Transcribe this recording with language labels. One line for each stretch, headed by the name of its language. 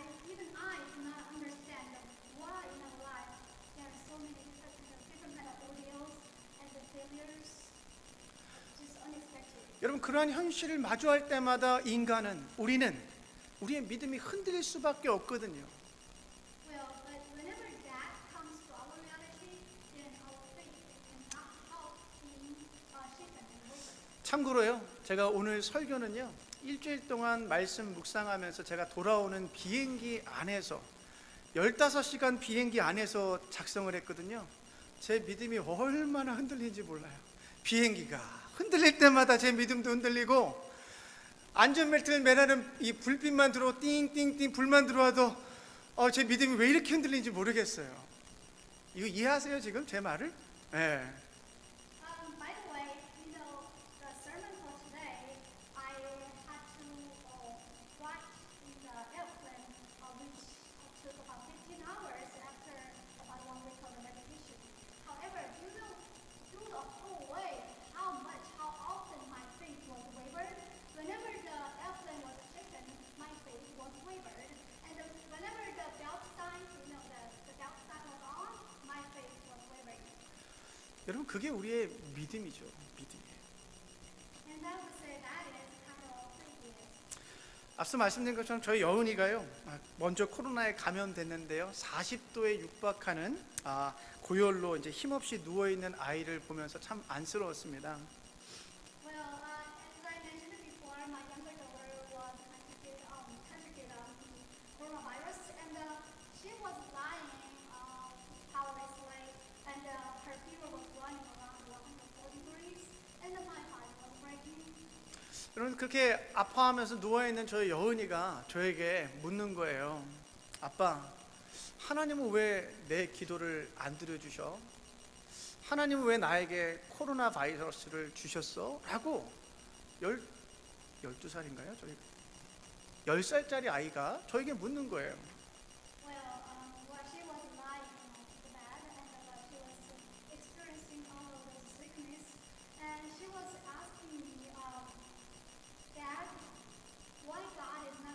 English: Even I do not understand why in our life there are so many different kind of ordeals and the failures, just unexpected.
Korean: 여러분, 그러한 현실을 마주할 때마다 우리는 우리의 믿음이 흔들릴 수밖에 없거든요.
English: Well, but whenever that comes to our reality, then our faith cannot help being shaken and broken.
Korean: 참고로요, 제가 오늘 설교는요, 일주일 동안 말씀 묵상하면서 제가 돌아오는 비행기 안에서 15시간 비행기 안에서 작성을 했거든요. 제 믿음이 얼마나 흔들리는지 몰라요. 비행기가 흔들릴 때마다 제 믿음도 흔들리고, 안전벨트를 매라는 이 불빛만 들어오 띵띵띵 불만 들어와도 제 믿음이 왜 이렇게 흔들리는지 모르겠어요. 이거 이해하세요 지금 제 말을? 네.
English: By the way, you know, the sermon for today, I had to watch in the airplane, which took about 15 hours after about 1 week of the meditation. However, do you know, through the whole way, how often my faith was wavered? Whenever the airplane was shaken, my faith was wavered. And whenever the belt sign, you know, the belt sign was on, my faith was wavering.
Korean: 여러분, 그게 우리의 믿음이죠. 믿음이.
English: And I would say that is kind of faith.
Korean: 앞서 말씀드린 것처럼 저희 여은이가요, 먼저 코로나에 감염됐는데요, 40도에 육박하는 고열로 이제 힘없이 누워 있는 아이를 보면서 참 안쓰러웠습니다.
English: Well, as I mentioned before, my younger daughter was contracted the coronavirus, and she was lying powerlessly, and her fever was running around 104 degrees, and my heart was breaking.
Korean: 여러분, 그렇게 아파하면서 누워 있는 저희 여은이가 저에게 묻는 거예요. 아빠, 하나님은 왜 내 기도를 안 들어주셔? 하나님은 왜 나에게 코로나 바이러스를 주셨어? 라고 12살인가요? 저희 10살짜리 아이가 저에게 묻는 거예요.
English: Well, she was lying on the bed, and she was experiencing all of the sickness, and she was asking me, Dad, why God